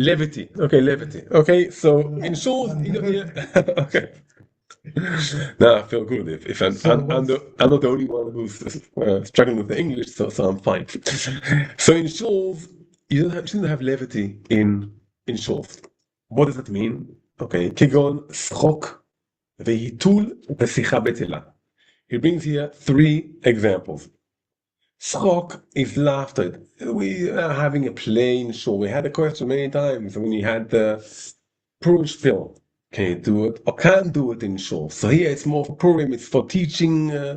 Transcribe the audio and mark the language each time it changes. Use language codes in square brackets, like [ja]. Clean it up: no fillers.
[en] Levity. Okay, levity. Okay, so in shul, okay. Now I feel good if So I'm not the only one who's struggling with the English, so I'm fine. So in shuls, shouldn't have levity in shuls. What does that mean? [he] Okay, כגון שחוק והיתול ושיחה בטלה. [en] He brings here three examples. Schok is laughter. We are having a play in shul. We had a question many times when we had the Purim spill. Can you do it or can't do it in shul? So here it's more for Purim. It's for teaching.